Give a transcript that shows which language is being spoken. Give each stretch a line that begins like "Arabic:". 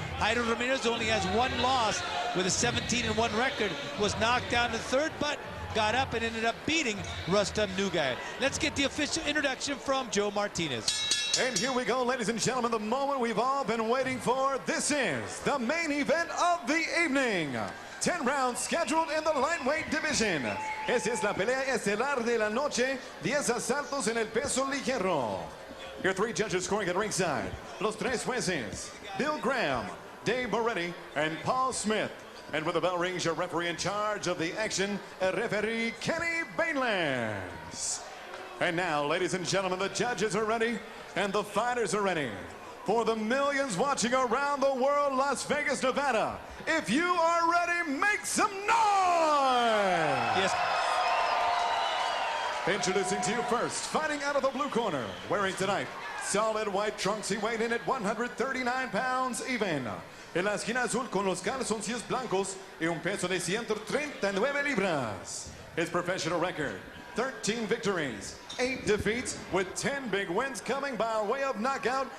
English: Jairo Ramirez only has one loss with a 17-1 record, was knocked down in the third, but got up and ended up beating Rustam Nugayev. Let's get the official introduction from Joe Martinez. And here we go, ladies and gentlemen, the moment we've all been waiting for. This is the main event of the evening. 10 rounds scheduled in the lightweight division.
Spanish: Esta es la pelea estelar de la noche. 10 asaltos en el peso ligero.
English: Your three judges scoring at ringside.
Spanish: Los tres jueces,
English: Bill Graham, Dave Moretti, and Paul Smith. And with the bell rings, your referee in charge of the action, referee Kenny Bainlands. And now, ladies and gentlemen, the judges are ready and the fighters are ready. For the millions watching around the world, Las Vegas, Nevada, if you are ready, make some noise! Yes. Introducing to you first, fighting out of the blue corner, wearing tonight solid white trunks, he weighed in at 139 pounds even.
Spanish: En la esquina azul con los calzoncillos blancos y un peso de 139 libras.
English: His professional record, 13 victories, 8 defeats, with 10 big wins coming by way of knockout.